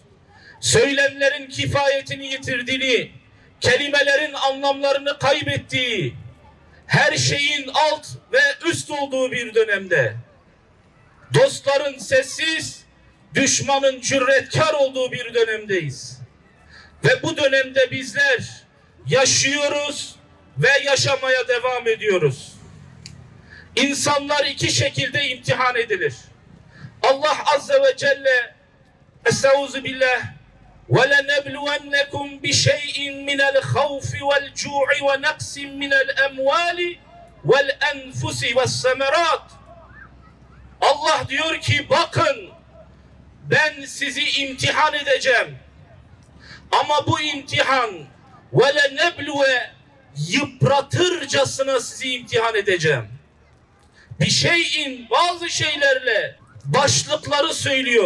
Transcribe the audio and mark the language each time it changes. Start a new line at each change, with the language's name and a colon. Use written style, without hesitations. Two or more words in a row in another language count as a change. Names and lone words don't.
Turkish: Söylemlerin kifayetini yitirdiğini, kelimelerin anlamlarını kaybettiği, her şeyin alt ve üst olduğu bir dönemde, dostların sessiz, düşmanın cüretkar olduğu bir dönemdeyiz. Ve bu dönemde bizler yaşıyoruz ve yaşamaya devam ediyoruz. İnsanlar iki şekilde imtihan edilir. Allah
Arabic: عز وجل, أستعيذ بالله, وَلَنَبْلُوَنَّكُمْ بِشَيْءٍ مِنَ الْخَوْفِ وَالْجُوعِ وَنَقْسٍ مِنَ الْأَمْوَالِ وَالْأَنْفُسِ وَالسَّمَرَاتِ.
Turkish: Allah diyor ki bakın, ben sizi imtihan edeceğim. Ama bu imtihan وَلَنَبْلُوَ, yıpratırcasına sizi imtihan edeceğim. Bir şeyin, bazı şeylerle başlıkları söylüyor.